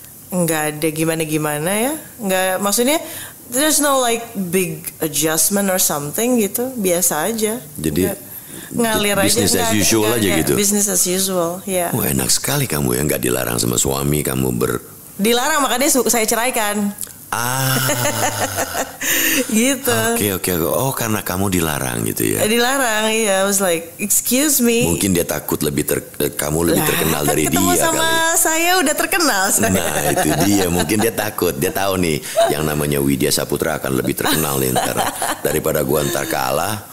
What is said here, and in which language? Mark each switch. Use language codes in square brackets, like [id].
[id] Nggak ada gimana-gimana ya. Nggak, maksudnya [en] there's no like big adjustment or something [id] gitu. Biasa aja. Jadi ngalir aja. [en] Business as usual aja gitu. Business as usual, ya. [id] Wah, enak sekali kamu ya, nggak dilarang sama suami, kamu dilarang, makanya saya ceraikan. Gitu. Oke. Oh, karena kamu dilarang gitu ya? Dilarang, iya. [en] I was like, excuse me. [id] Mungkin dia takut kamu lebih terkenal dari dia kali. Ketemu sama saya udah terkenal. Nah, itu dia. Mungkin dia takut. Dia tahu nih, yang namanya Widya Saputra akan lebih terkenal nih ntar. Daripada gua ntar kalah.